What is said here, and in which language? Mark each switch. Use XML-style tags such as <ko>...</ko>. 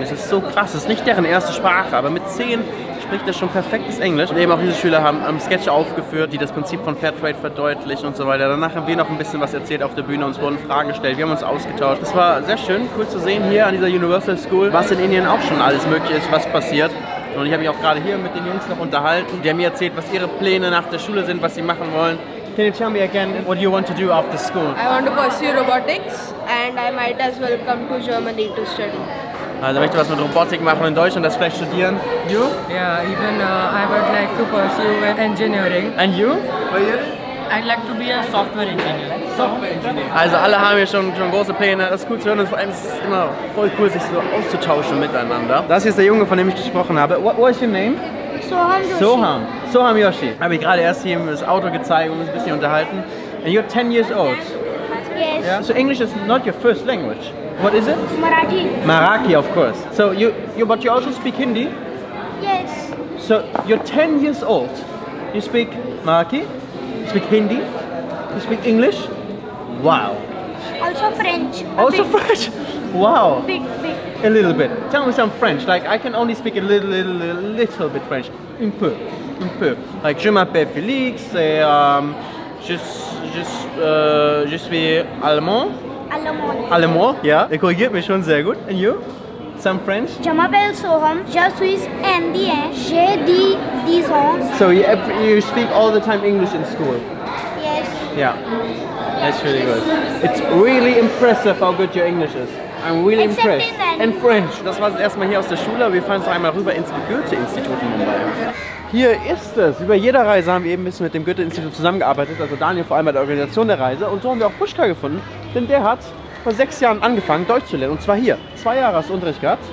<de>Das ist so krass, das ist nicht deren erste Sprache, aber mit 10 spricht er schon perfektes Englisch. Und eben auch diese Schüler haben Sketche aufgeführt, die das Prinzip von Fairtrade verdeutlichen und so weiter. Danach haben wir noch ein bisschen was erzählt auf der Bühne, uns wurden Fragen gestellt, wir haben uns ausgetauscht. Es war sehr schön, cool zu sehen hier an dieser Universal School, was in Indien auch schon alles möglich ist, was passiert. Und ich habe mich auch gerade hier mit den Jungs noch unterhalten. Die haben mir erzählt, was ihre Pläne nach der Schule sind, was sie machen wollen.</de> <en>Can you tell me again what you want to do after school? I want to pursue robotics and I might as well come to Germany to study.</en> <de>Also möchte was mit Robotik machen in Deutschland, das vielleicht studieren.</de> <en>You? Yeah, even I would like to pursue engineering. And you? I'd like to be a software engineer.</en> <de>Also alle haben hier schon große Pläne, das ist cool zu hören und vor allem ist es immer voll cool, sich so auszutauschen miteinander. Das hier ist der Junge, von dem ich gesprochen habe.</de> <en>What is your name? Soham Yoshi. Soham Yoshi.</en> <de>Habe ich gerade erst hier das Auto gezeigt und uns ein bisschen unterhalten.</de> <en>And you're 10 years old. Yes. Yeah? So English is not your first language. What is it? Marathi. Marathi, of course. So but you also speak Hindi? Yes. So you're 10 years old. You speak Marathi? You speak Hindi? You speak English? Wow. Also French. Also Big, French? Wow. Big. A little bit. Tell me some French. Like I can only speak a little bit French.</en> <fr>Un peu. Like je m'appelle Félix et je suis allemand.</fr> <de>Allemand, ja. Der korrigiert mich schon sehr gut.</de> <en>And you? Some French?</en> <fr>Je m'appelle Soham. Je suis indien. J'ai 10 ans.</fr> <en>So you speak all the time English in school? Yes. Yeah. That's really good. It's really impressive how good your English is. I'm really Except impressed. in And French.</en> <de>Das war es erstmal hier aus der Schule. Wir fahren jetzt einmal rüber ins Goethe-Institut in Mumbai. Hier ist es. Über jeder Reise haben wir eben ein bisschen mit dem Goethe-Institut zusammengearbeitet. Also Daniel vor allem bei der Organisation der Reise. Und so haben wir auch Pushkar gefunden. Denn der hat vor 6 Jahren angefangen, Deutsch zu lernen. Und zwar hier. 2 Jahre hast du Unterricht gehabt.</de>